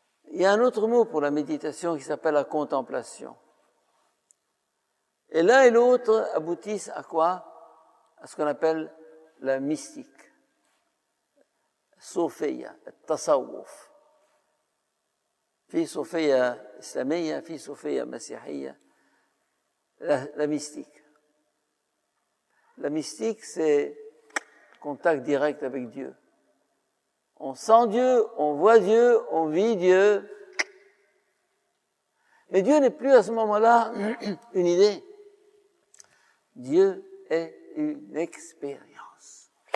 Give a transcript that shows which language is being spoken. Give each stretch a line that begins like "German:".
French: Il y a un autre mot pour la méditation qui s'appelle la contemplation. Et l'un et l'autre aboutissent à quoi? À ce qu'on appelle la mystique. Sophia, التصوف.
Arabic: في صوفية إسلامية, في صوفية مسيحية, la mystique.
French: La mystique, c'est contact direct avec Dieu. On sent Dieu, on voit Dieu, on vit Dieu. Mais Dieu n'est plus à ce moment-là une idée. Dieu est une expérience.